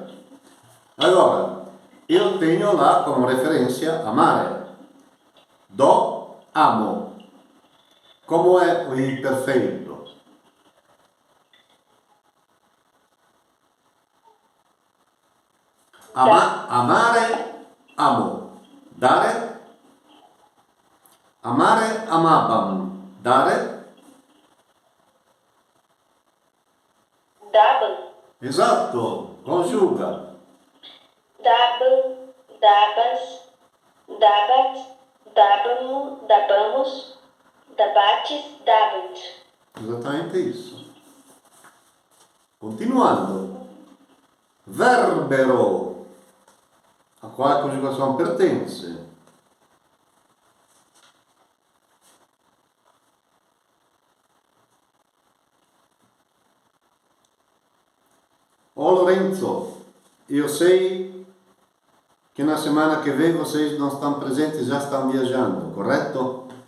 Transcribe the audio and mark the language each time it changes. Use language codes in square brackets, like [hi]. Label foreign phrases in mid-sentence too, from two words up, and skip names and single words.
[pt] Agora, eu tenho lá como referência amare. Do, amo. Como é o imperfeito? [la] Amare, amo. Dare, amare, amabam. Dare, Daban. [it] esatto, [pt] conjuga. [la] Daban, dabas, dabat, dabamo, dabamos, dabates, dabant. [pt] Esattamente isso. Continuando. [la] Verbero. [pt] A quale conjugação pertence? Ô Lorenzo, eu sei que na semana que vem vocês não estão presentes, já estão viajando, correto?